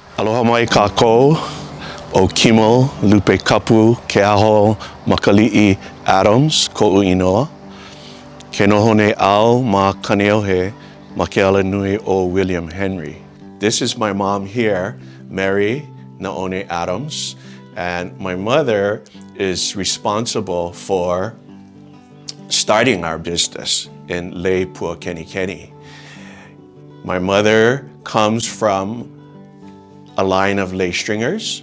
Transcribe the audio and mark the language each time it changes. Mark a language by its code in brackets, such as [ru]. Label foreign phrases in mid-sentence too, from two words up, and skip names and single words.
[haw] Aloha mai kākou o Kimo Lupekapukeahomakaliʻi Adams, koʻu inoa. Ke nohone au ma Kaneohe ma ke ala nui o William Henry. [en] This is my mom here, Mary Naone Adams, and my mother is responsible for starting our business in Lei Puakenikeni. My mother comes from a line of lei stringers.